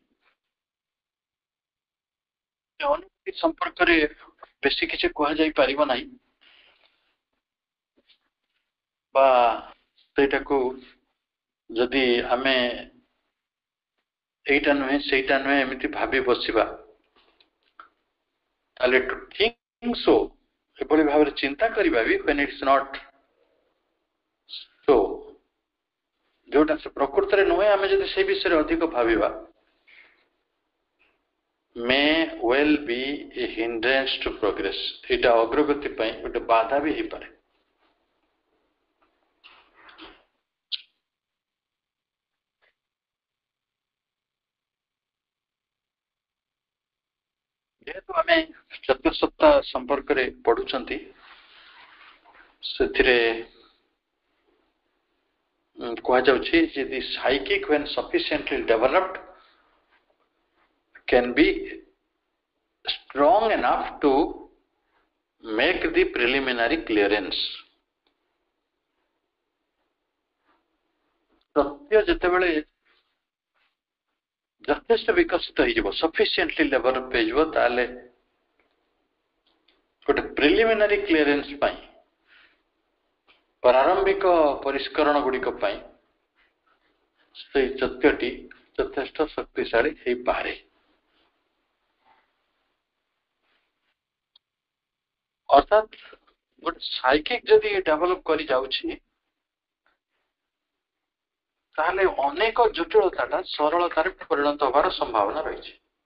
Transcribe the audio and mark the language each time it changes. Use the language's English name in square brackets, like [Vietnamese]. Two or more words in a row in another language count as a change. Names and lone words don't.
[Odia] ଅନୁଭୂତି ସମ୍ପର୍କରେ ବେଶୀ କିଛି କୁହାଯାଇ ପାରିବ ନାହିଁ ବା ସେଇଟାକୁ ଯଦି ଆମେ ଏଇଟା ନୁହେଁ ସେଇଟା ନୁହେଁ ଏମିତି ଭାବି ବସିବା ତାହେଲେ [English] to think so [Odia] ଏଭଳି ଭାବରେ ଚିନ୍ତା କରିବା ବି [English] when it's not so, [Odia] ଯୋଉଟା ସେ ପ୍ରକୃତରେ ନୁହେଁ ଆମେ ଯଦି ସେଇ ବିଷୟରେ ଅଧିକ ଭାବିବା [English] may well be a hindrance to progress। [Odia] ଏଇଟା ଅଗ୍ରଗତି ପାଇଁ ଗୋଟେ ବାଧା ବି ହେଇପାରେ। ଯେହେତୁ ଆମେ ଚତୁଃସତ୍ତା ସମ୍ପର୍କରେ ପଢୁଛନ୍ତି ସେଥିରେ କୁହାଯାଉଛି ଯେ [English] the psychic when sufficiently developed can be strong enough to make the preliminary clearance। [Odia] ସତ୍ୟ ଯେତେବେଳେ ଯଥେଷ୍ଟ ବିକଶିତ ହେଇଯିବ, [English] sufficiently develop [Odia] ହେଇଯିବ, ତାହେଲେ ଗୋଟେ [English] preliminary clearance [Odia] ପାଇଁ, ପ୍ରାରମ୍ଭିକ ପରିଷ୍କରଣ ଗୁଡିକ ପାଇଁ ସେଇ ସତ୍ୟଟି ଯଥେଷ୍ଟ ଶକ୍ତିଶାଳୀ ହେଇପାରେ। ଅର୍ଥାତ ଗୋଟେ ସାଇକିକ ଯଦି ଡେଭଲପ କରି ଯାଉଛି ତାହେଲେ ଅନେକ ଜଟିଳତାଟା ସରଳତାରେ ପରିଣତ ହେବାର ସମ୍ଭାବନା ରହିଛି।